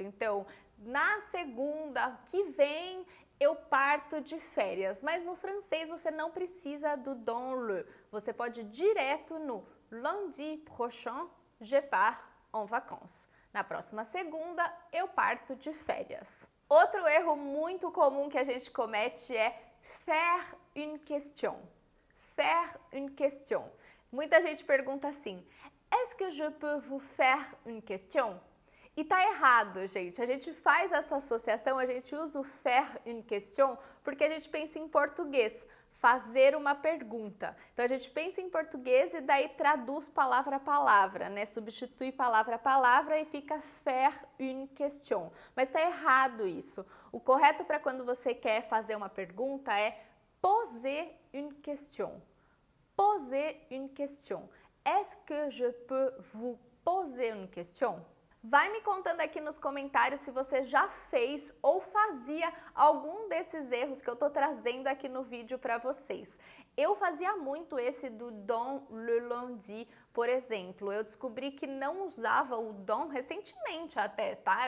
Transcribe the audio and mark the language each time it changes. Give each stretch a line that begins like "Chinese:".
Portuguese: Então, na segunda que vem, eu parto de férias, mas no francês você não precisa do dans le, você pode ir direto no
French: lundi prochain, je pars en vacances.
Portuguese: Na próxima segunda, eu parto de férias. Outro erro muito comum que a gente comete é
French: faire une question. Faire une question.
Portuguese: Muita gente pergunta assim,
French: est-ce que je peux vous faire une question?
Portuguese: E tá errado, gente. A gente faz essa associação, a gente usa o
French: faire une question
Portuguese: porque a gente pensa em português, fazer uma pergunta. Então a gente pensa em português e daí traduz palavra a palavra, né? Substitui palavra a palavra e fica faire une question. Mas tá errado isso. O correto para quando você quer fazer uma pergunta é
French: poser une question. Poser une question. Est-ce que je peux vous poser une question?
Portuguese: Vai me contando aqui nos comentários se você já fez ou fazia algum desses erros que eu tô trazendo aqui no vídeo para vocês. Eu fazia muito esse do
French: dans le lundi,
Portuguese: por exemplo. Eu descobri que não usava o dans recentemente até, tá?